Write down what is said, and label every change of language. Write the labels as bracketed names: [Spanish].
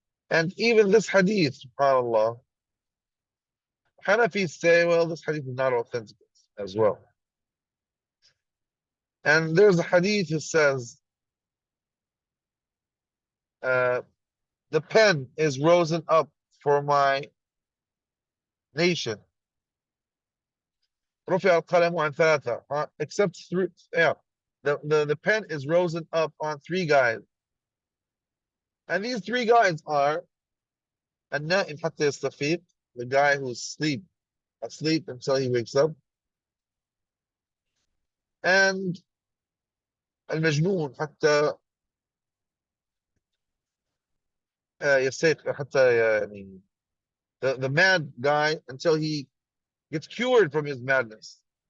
[English] And even this hadith, subhanAllah, Hanafis say, well, this hadith is not authentic as well. And there's a hadith that says, uh, the pen is risen up for my nation. [Arabic] رفع القلم عن ثلاثة, [English] except three, yeah. The pen is risen up on three guys. And these three guys are [Arabic] النائم حتى يستفيق, [English] the guy who's asleep until he wakes up, and [Arabic] المجنون حتى يستيقظ, حتى يعني [English] the mad guy until he gets cured from his madness.